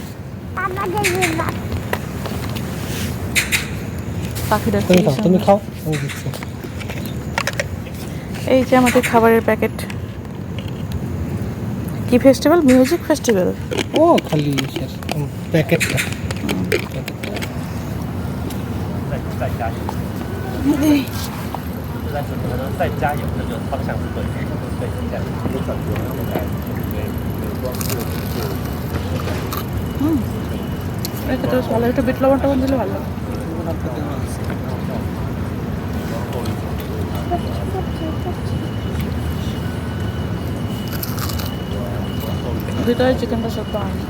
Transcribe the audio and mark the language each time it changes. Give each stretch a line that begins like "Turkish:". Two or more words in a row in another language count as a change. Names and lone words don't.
Bangla: বাবা দেবে না পাখিটা তুমি খাও, তুমি খাও, আমি দিচ্ছি। এই যে আমাদের খাবারের প্যাকেট। কি ফেস্টিভ্যাল?
English: music festival.
Bangla: ও খালি প্যাকেটটা।
Chinese: 但是可能再加油的这个方向是对的，对，现在有转折，然后再
Bangla: এটা তো ভালো, একটু বিট লবণ টবণ দিলে ভালো। ভিতরে চিকেনটা সত্য হয় না।